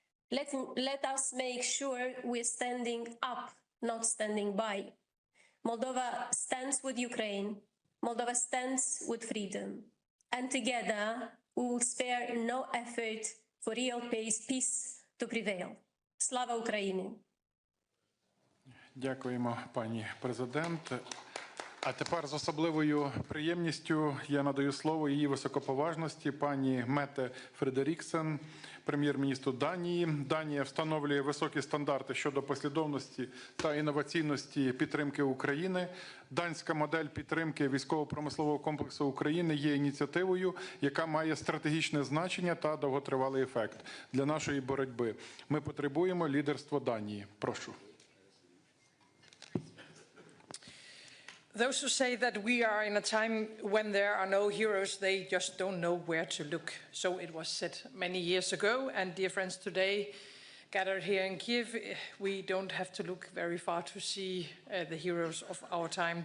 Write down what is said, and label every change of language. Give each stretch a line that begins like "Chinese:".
English: Let us make sure we're standing up, not standing by. Moldova stands with Ukraine, Moldova stands with freedom, and together we will spare no effort for real peace to prevail.
Ukrainian: Slava Ukraini! Дякуємо, пані президент. А тепер з особливою приємністю я надаю слово її високоповажності пані Мете Фредеріксен, прем'єр-міністру Данії. Данія встановлює високі стандарти щодо послідовності та інноваційності підтримки України. Данська модель підтримки військово-промислового комплексу України є ініціативою, яка має стратегічне значення та довготривалий ефект для нашої боротьби. Ми потребуємо лідерства Данії. Прошу.
English: Those who say that we are in a time when there are no heroes, they just don't know where to look. So it was said many years ago, and dear friends, today gathered here in Kyiv, we don't have to look very far to see the heroes of our time.